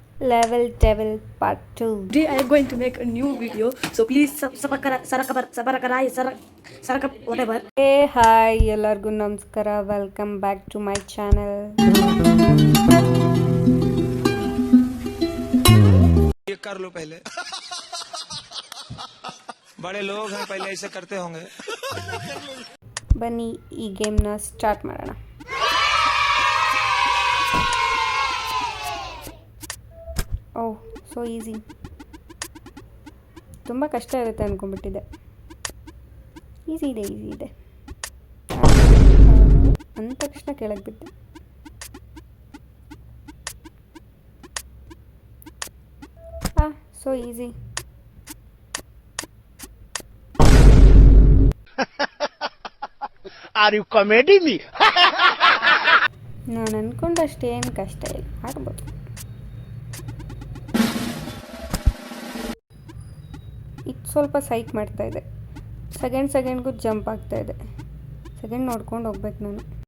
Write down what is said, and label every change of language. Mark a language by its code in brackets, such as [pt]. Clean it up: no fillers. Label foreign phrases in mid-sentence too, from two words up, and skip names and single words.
[en] Level Devil Part 2. Today I am going to make a new video, so please whatever. Hey, hi, [kn] ಎಲ್ಲರಿಗೂ ನಮಸ್ಕಾರ. [en] welcome back to my channel. [hi] ये कर लो पहले बड़े लोग हैं पहले ऐसे करते होंगे. [kn] ಬನ್ನಿ ಈ ಗೇಮ್ನ ಸ್ಟಾರ್ಟ್ ಮಾಡೋಣ. [en] oh so easy. [kn] ತುಂಬ ಕಷ್ಟ ಇರುತ್ತೆ ಅಂದ್ಕೊಂಡ್ಬಿಟ್ಟಿದ್ದೆ. ಈಸಿ ಇದೆ ಅಂದ ತಕ್ಷಣ ಕೆಳಗೆ ಬಿದ್ದೆ. [en] so easy. Are you comedy me? [kn] ನಾನು ಅಂದ್ಕೊಂಡಷ್ಟೇನು ಕಷ್ಟ ಇಲ್ಲ, ಆಗ್ಬೋದು. ಇದು ಸ್ವಲ್ಪ ಸೈಕ್ ಮಾಡ್ತಾಯಿದೆ. ಸೆಕೆಂಡ್ಗೂ ಜಂಪ್ ಆಗ್ತಾಯಿದೆ. ಸೆಕೆಂಡ್ ನೋಡ್ಕೊಂಡು ಹೋಗ್ಬೇಕು ನಾನು.